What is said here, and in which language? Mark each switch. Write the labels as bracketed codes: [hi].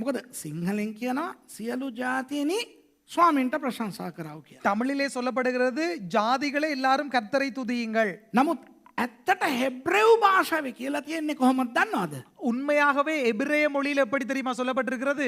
[si] මොකද සිංහලෙන් කියනවා සියලු ජාතීනි ස්වාමින්ට ප්‍රශංසා කරව කියලා. [ta] தமிழிலே சொல்லப்படுகிறது ஜாதிகளே எல்லாரும் கர்த்தரை துதியுங்கள். [si] නමුත් ඇත්තට හෙබ්‍රෙව් භාෂාවේ කියලා තියෙන්නේ කොහොමද දන්නවද? [ta] உண்மையாகவே எபிரேய மொழியில் எப்படி தெரியுமா சொல்லப்பட்டிருக்கிறது?